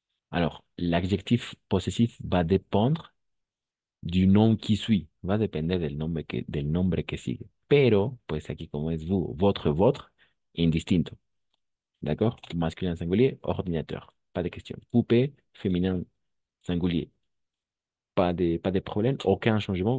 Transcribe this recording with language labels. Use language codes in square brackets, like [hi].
[fr] Alors, l'adjectif possessif va dépendre du nom qui suit, [es] va a depender del nombre que sigue. Pero, pues aquí como es vous, votre, indistinto. [fr] D'accord? Masculin singulier, ordinateur. Pas de question. Poupée, féminin singulier. Pas de problème, aucun changement.